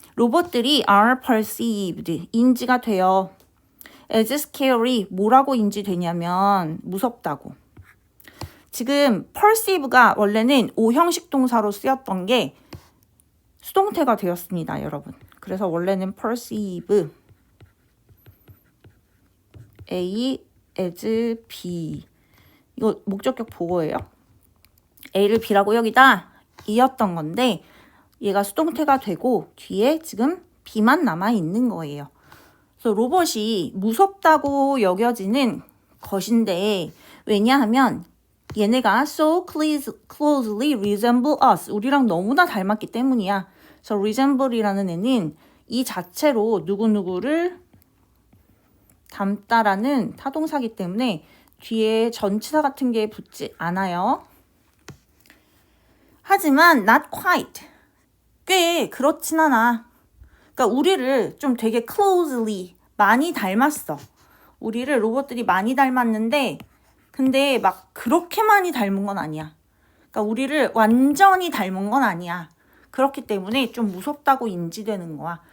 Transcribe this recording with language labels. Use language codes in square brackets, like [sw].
[ko] 로봇들이 [en] are perceived, [ko] 인지가 돼요. as scary, 뭐라고 인지되냐면 무섭다고. 지금 perceive가 원래는 오형식 동사로 쓰였던 게 수동태가 되었습니다, 여러분. 그래서 원래는 perceive, A, as, B. 이거 목적격 보어예요. A를 B라고 여기다 이었던 건데 얘가 수동태가 되고 뒤에 지금 B만 남아있는 거예요. 그래서 로봇이 무섭다고 여겨지는 것인데 왜냐하면 [en] 얘네가 so closely resemble us. [ko] 우리랑 너무나 닮았기 때문이야. 그래서 resemble이라는 애는 이 자체로 누구누구를 닮다라는 타동사기 때문에 뒤에 전치사 같은 게 붙지 않아요. 하지만 [en] not quite. [ko] 꽤 그렇진 않아. 그러니까 우리를 좀 되게 closely 많이 닮았어. 우리를 로봇들이 많이 닮았는데 근데 막 그렇게 많이 닮은 건 아니야. 그러니까 우리를 완전히 닮은 건 아니야. 그렇기 때문에 좀 무섭다고 인지되는 거야.